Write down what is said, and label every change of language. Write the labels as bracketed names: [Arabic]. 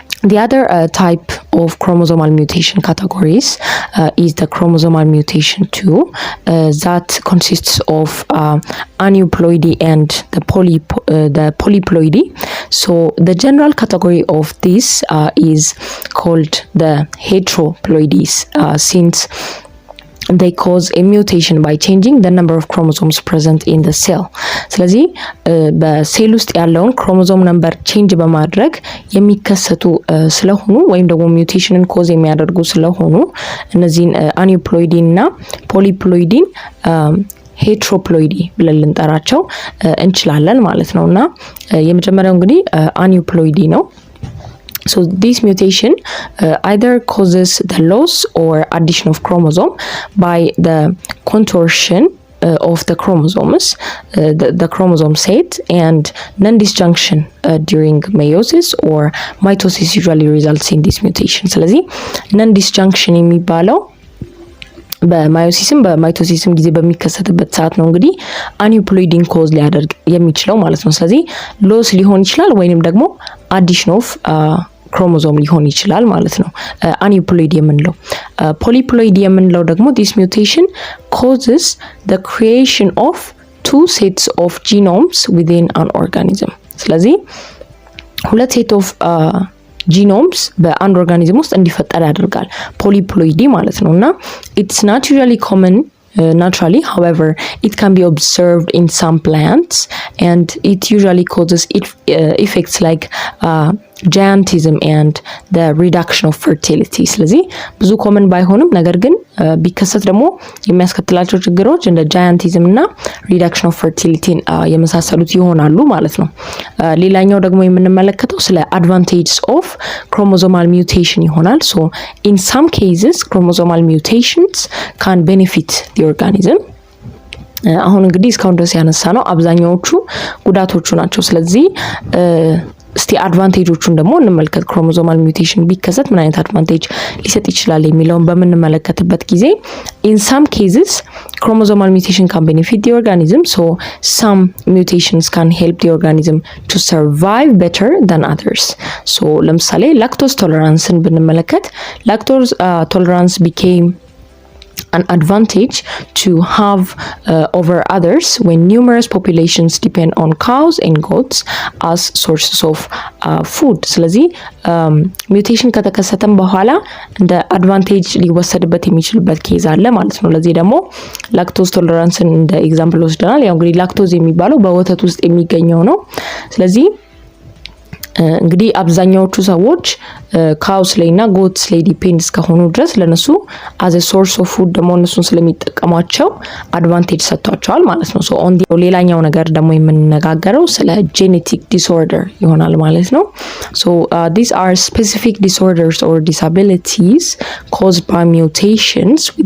[English] The other type of chromosomal mutation categories is the chromosomal mutation 2 that consists of aneuploidy and the polyploidy. So the general category of this is called the heteroploidies since they cause a mutation by changing the number of chromosomes present in the cell. [Amharic] ስለዚህ በሴል ውስጥ ያለውን ክሮሞሶም ነምበር ቼንጅ በማድረግ የሚከሰቱ ስለሆኑ ወይም ደግሞ ሚውቴሽንን ኮዝ የሚያደርጉ ስለሆኑ እነዚህን አኒፕሎይዲን እና ፖሊፕሎይዲን ሄትሮፕሎይዲ ብለን ልንጠራቸው እንችላለን ማለት ነውና የመጀመሪያው እንግዲህ አኒፕሎይዲ ነው። [English] So this mutation either causes the loss or addition of chromosome by the contortion of the chromosomes, the chromosome set, and non-disjunction during meiosis or mitosis usually results in this mutation. [Amharic] ስለዚህ non-disjunction የሚባለው በማዮሲስም በማይቶሲስም ጊዜ በሚከሰትበት ሰዓት ነው እንግዲህ አኒፕሎይዲን ኮዝ ሊያደርግ የሚችለው ማለት ነው። ስለዚህ ሎስ ሊሆን ይችላል ወይንም ደግሞ አዲሽን ኦፍ ክሮሞሶም ሊሆን ይችላል ማለት ነው አኒፕሎይዲ የምንለው። ፖሊፕሎይዲ የምንለው ደግሞ [English] this mutation causes the creation of two sets of genomes within an organism. [Amharic] ስለዚህ ሁለት ሴት ኦፍ ጂኖምስ በአንድ ኦርጋኒዝም ውስጥ እንዲፈጠር ያደርጋል ፖሊፕሎይዲ ማለት ነውና [English] it's not usually common naturally, however it can be observed in some plants and it usually causes effects like giantism and the reduction of fertility. [Amharic] ስለዚህ ብዙ ኮመን ባይሆንም ነገር ግን ቢከሰት ደግሞ የሚያስከትላቸው ችግሮች እንደ giantism እና [English] reduction of fertility [Amharic] የመሳሰሉት ይሆናሉ ማለት ነው። ሌላኛው ደግሞ የምንመለከተው ስለ [English] advantages of chromosomal mutation [Amharic] ይሆናል. [English] So in some cases chromosomal mutations can benefit the organism. [Amharic] አሁን እንግዲህ እስካሁን ድረስ ያነሳነው አብዛኛዎቹ ጉዳቶቹ ናቸው። ስለዚህ እስቲ አድቫንቴጆቹን ደግሞ እንመልከት። ክሮሞሶማል ሚውቴሽን ቢከሰት ምን አይነት አድቫንቴጅ ሊሰጥ ይችላል የሚለውን በምንመለከትበት ጊዜ [English] in some cases chromosomal mutation can benefit the organism, so some mutations can help the organism to survive better than others. So [Amharic] ለምሳሌ ላክቶዝ ቶለራንስን ብንመለከት ላክቶዝ [English] tolerance became an advantage to have over others when numerous populations depend on cows and goats as sources of food. [Amharic] ስለዚህ ሙቴሽን ከተከሰተም በኋላ እንደ አድቫንቴጅ ሊወሰድበት የሚችልበት ኬዝ አለ ማለት ነው። ለዚህ ደግሞ ላክቶዝ ቶለራንስን እንደ ኤግዛምፕል ወስደናል። ያው እንግዲህ ላክቶዝ የሚባለው በወተት ውስጥ የሚገኘው ነው። ስለዚህ እንግዲህ አብዛኛዎቹ ሰዎች ካውስ ላይና ጎትስ ላይ ዲፔንድ እስከሆኑ ድረስ ለነሱ [English] as a source of food [Amharic] ደግሞ እነሱን ስለሚጠቀማቸው አድቫንቴጅ ሰጥቷቸዋል ማለት ነው። ሶ ኦን ሌላኛው ነገር ደግሞ የምንነጋገረው ስለ genetic disorder ይሆናል ማለት ነው። [English] So these are specific disorders or disabilities caused by mutations